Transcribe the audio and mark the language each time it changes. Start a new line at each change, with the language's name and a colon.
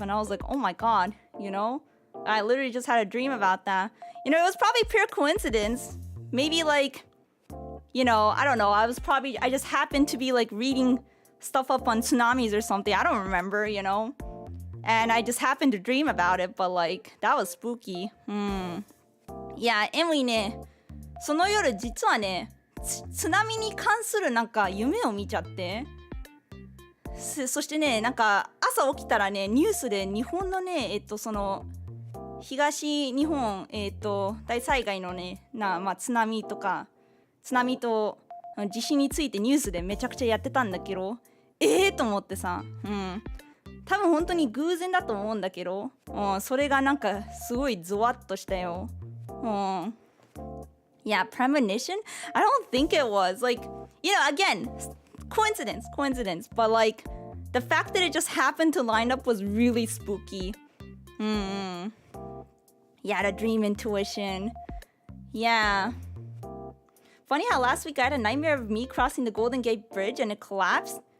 English: And I was like, oh my God, you know, I literally just had a dream about that. You know, it was probably pure coincidence. Maybe like, you know, I don't know. I just happened to be like reading stuff up on tsunamis or something. I don't remember, you know. And I just happened to dream about it. But like, that was spooky.
Japanese: Yeah, Emily ね、その夜実はね、津波に関するなんか夢を見ちゃって。そしてね、なんか朝起きたらね、ニュースで日本のね、その東日本、大災害のね、まあ津波と地震についてニュースでめちゃくちゃやってたんだけど、と思ってさ、多分本当に偶然だと思うんだけど、それがなんかすごいゾワッとしたよ。
English: Yeah, premonition? I don't think it was. Like, you know, again, coincidence. But like, the fact that it just happened to line up was really spooky. Yeah, the dream intuition. Yeah. Funny how last week I had a nightmare of me crossing the Golden Gate Bridge and it collapsed.